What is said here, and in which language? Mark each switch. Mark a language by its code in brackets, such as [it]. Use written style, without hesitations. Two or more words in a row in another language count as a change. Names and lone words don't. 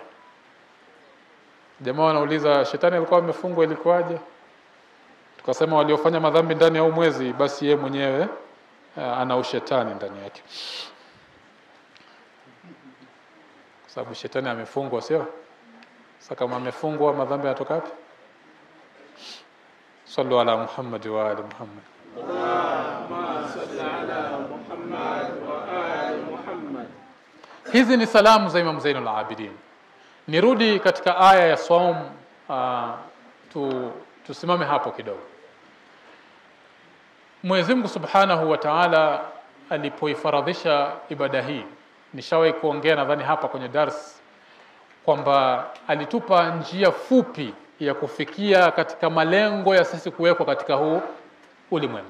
[sw] Jamaa wanauliza shetani alikuwa amefungwa ilikuwaje? Tukasema waliofanya madhambi ndani ya mwezi basi yeye mwenyewe ana ushetani ndani yake. Kwa sababu shetani amefungwa, sio? Sasa kama amefungwa madhambi yanatoka wapi? [ar] صلوا على محمد وآل محمد. اللهم صل على محمد وآل محمد. [sw] Hizi ni salamu za Imam Zainul Abidin. Nirudi katika aya ya saum, tusimame hapo kidogo. Mwenyezi Mungu [ar] سبحانه وتعالى [sw] alipoifaradhisha ibada hii, nishawahi kuongea nadhani hapa kwenye dars kwamba alitupa njia fupi ya kufikia katika malengo ya sisi kuwekwa katika huu ulimwengu.